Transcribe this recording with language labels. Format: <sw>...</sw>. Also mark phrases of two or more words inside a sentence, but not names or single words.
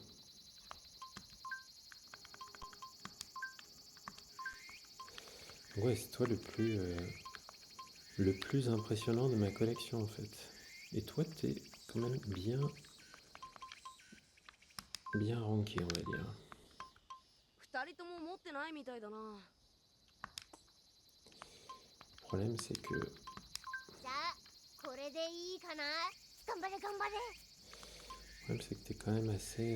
<fr>ouais, c'est toi le plus impressionnant de ma collection, en fait. Et toi, t'es quand même bien ranké, on va dire.</fr> <ja>二人とも持ってないみたいだな。</ja> <fr>Le problème, c'est que...</fr> <ja>じゃあこれでいいかな。頑張れ頑張れ。</ja> <fr>Le problème, c'est que t'es quand même assez...</fr>